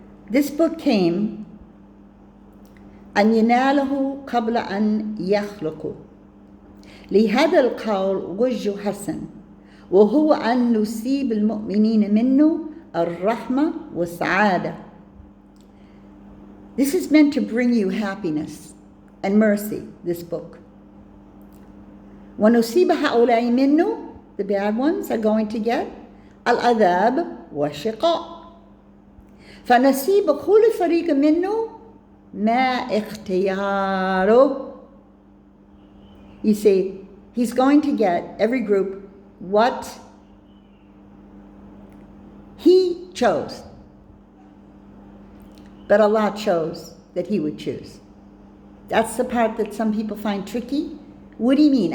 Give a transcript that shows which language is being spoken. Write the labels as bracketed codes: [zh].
[en] This book came [ar] أن يناله قبل أن يخلقوا. لهذا القول وجه حسن، وهو أن نصيب المؤمنين منه الرحمة والسعادة. [en] This is meant to bring you happiness and mercy, this book. [ar] ونصيب هؤلاء منه, [en] the bad ones are going to get [ar] العذاب والشقاء. فنصيب كل فريق منه ما اختياره. [en] You see, he's going to get, every group, what he chose. But Allah chose that he would choose. That's the part that some people find tricky. What do you mean?